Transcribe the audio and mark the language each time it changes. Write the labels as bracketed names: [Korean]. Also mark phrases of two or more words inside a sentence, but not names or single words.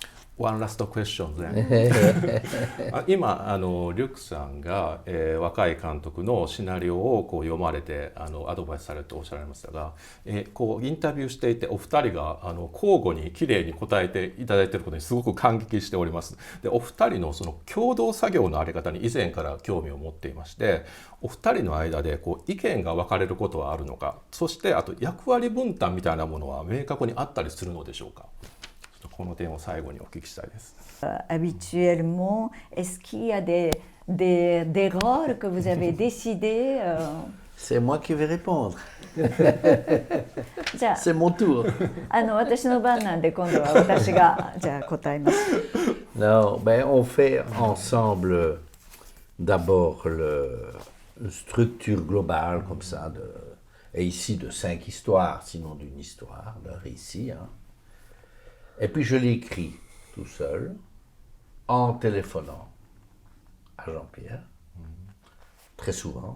[English] One last question then. [Japanese] 今リュックさんが、若い監督のシナリオをこう読まれてアドバイスされておっしゃられましたが、こうインタビューしていてお二人が交互にきれいに答えていただいていることにすごく感激しております。でお二人のその共同作業のあり方に以前から興味を持っていまして、お二人の間でこう意見が分かれることはあるのか、そしてあと役割分担みたいなものは明確にあったりするのでしょうか。この点を最後にお聞きしたいです。 [French] Habituellement, est-ce qu'il y a des rôles que vous avez décidé C'est moi qui vais répondre. [Japanese] じゃあ [French] C'est mon tour. [Japanese] 私の番なんで今度は私がじゃあ答えます。 [French] Non, ben on fait ensemble d'abord une structure globale comme ça, et ici de 5 histoires, sinon d'une histoire, d'un récit. Hein. Et puis je l'écris tout seul, en téléphonant à Jean-Pierre, très souvent.